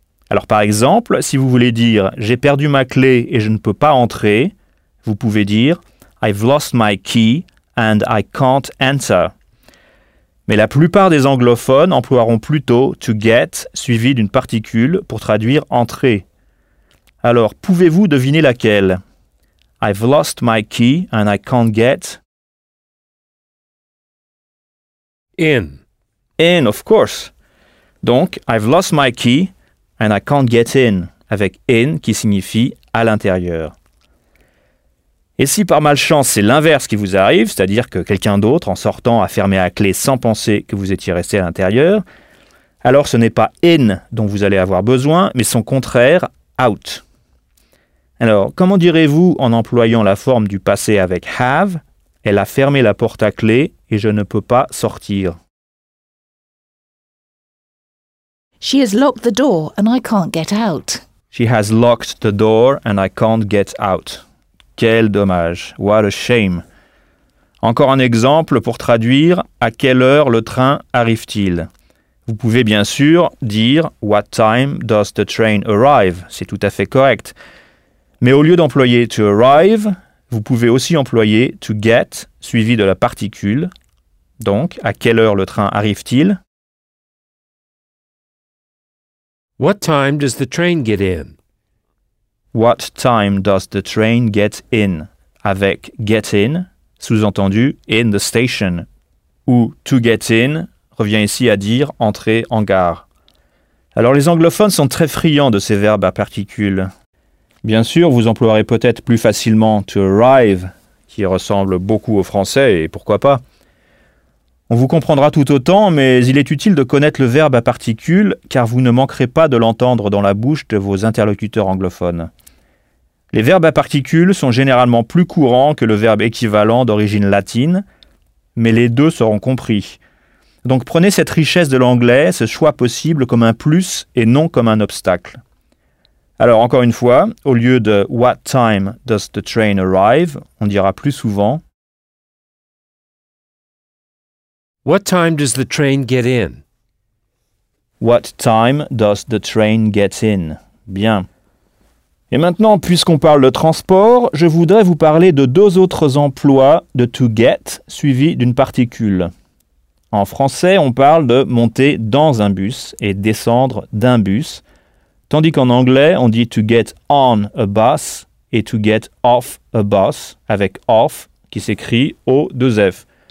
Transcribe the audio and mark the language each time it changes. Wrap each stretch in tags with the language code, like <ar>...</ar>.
<fr>Alors par exemple, si vous voulez dire j'ai perdu ma clé et je ne peux pas entrer, vous pouvez dire</fr> <en>I've lost my key and I can't enter.</en> <fr>Mais la plupart des anglophones emploieront plutôt to get suivi d'une particule pour traduire entrer. Alors, pouvez-vous deviner laquelle?</fr> <en>I've lost my key and I can't get. In. In, of course.</en> <fr>Donc,</fr> <en>I've lost my key and I can't get in,</en> <fr>avec in qui signifie à l'intérieur. Et si par malchance c'est l'inverse qui vous arrive, c'est-à-dire que quelqu'un d'autre en sortant a fermé à clé sans penser que vous étiez resté à l'intérieur, alors ce n'est pas in dont vous allez avoir besoin, mais son contraire, out. Alors, comment direz-vous en employant la forme du passé avec have, elle a fermé la porte à clé et je ne peux pas sortir?</fr> <en>She has locked the door and I can't get out. She has locked the door and I can't get out.</en> <fr>Quel dommage.</fr> <en>What a shame.</en> <fr>Encore un exemple pour traduire à quelle heure le train arrive-t-il? Vous pouvez bien sûr dire</fr> <en>What time does the train arrive?</en> <fr>C'est tout à fait correct. Mais au lieu d'employer to arrive, vous pouvez aussi employer to get suivi de la particule. Donc, à quelle heure le train arrive-t-il?</fr> <en>What time does the train get in? What time does the train get in?</en> <fr>Avec get in, sous-entendu</fr> <en>in the station,</en> <fr>où to get in revient ici à dire entrer en gare. Alors les anglophones sont très friands de ces verbes à particules. Bien sûr, vous emploierez peut-être plus facilement to arrive, qui ressemble beaucoup au français, et pourquoi pas. On vous comprendra tout autant, mais il est utile de connaître le verbe à particules, car vous ne manquerez pas de l'entendre dans la bouche de vos interlocuteurs anglophones. Les verbes à particules sont généralement plus courants que le verbe équivalent d'origine latine, mais les deux seront compris. Donc prenez cette richesse de l'anglais, ce choix possible, comme un plus et non comme un obstacle. Alors encore une fois, au lieu de</fr> <en>What time does the train arrive?</en> <fr>On dira plus souvent</fr> <en>What time does the train get in? What time does the train get in?</en> <fr>Bien. Et maintenant, puisqu'on parle de transport, je voudrais vous parler de deux autres emplois de to get suivi d'une particule. En français, on parle de monter dans un bus et descendre d'un bus, tandis qu'en anglais, on dit</fr> <en>to get on a bus</en> <fr>et</fr> <en>to get off a bus</en> <fr>avec off qui s'écrit O2F.</fr>